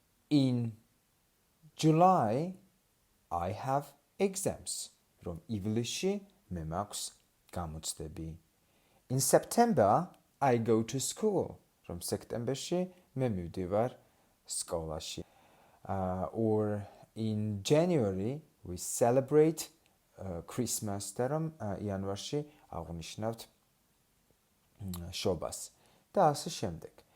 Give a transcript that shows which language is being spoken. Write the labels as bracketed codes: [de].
[en] In July I have exams. [ka] რომ ივლისში მე მაქვს გამოცდები. [en] In September I go to school. [ka] რომ სექტემბერში მე მივდივარ სკოლაში. [en] Or in January we celebrate Christmas. [ka] და რომ იანვარში აღვნიშნავთ შობას და ასე შემდეგ.